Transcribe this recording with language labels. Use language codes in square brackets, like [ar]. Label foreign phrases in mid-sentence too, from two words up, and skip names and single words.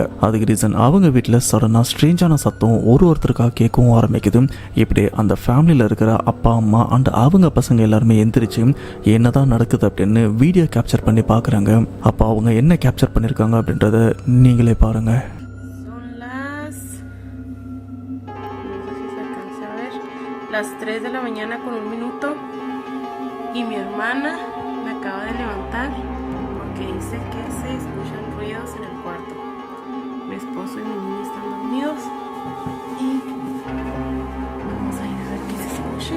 [ta] அதுக்கு ரீசன் அவங்க வீட்டில் சடனாக ஸ்ட்ரேஞ்சான சத்தம் ஒருத்தருக்காக கேட்கவும் ஆரம்பிக்குது. இப்படி அந்த ஃபேமிலியில் இருக்கிற அப்பா அம்மா அண்ட் அவங்க பசங்க எல்லாருமே எந்திரிச்சு என்ன தான் நடக்குது அப்படின்னு [en] video capture [ta] பண்ணி பார்க்குறாங்க. அப்போ அவங்க என்ன கேப்சர் பண்ணியிருக்காங்க அப்படின்றத நீங்களே பாருங்கள். [es] Las 3 de la mañana con 1 minuto y mi hermana me acaba de levantar porque dice que se escuchan ruidos en el cuarto. Mi esposo y mi niña están dormidos y vamos a ir a ver qué se escucha.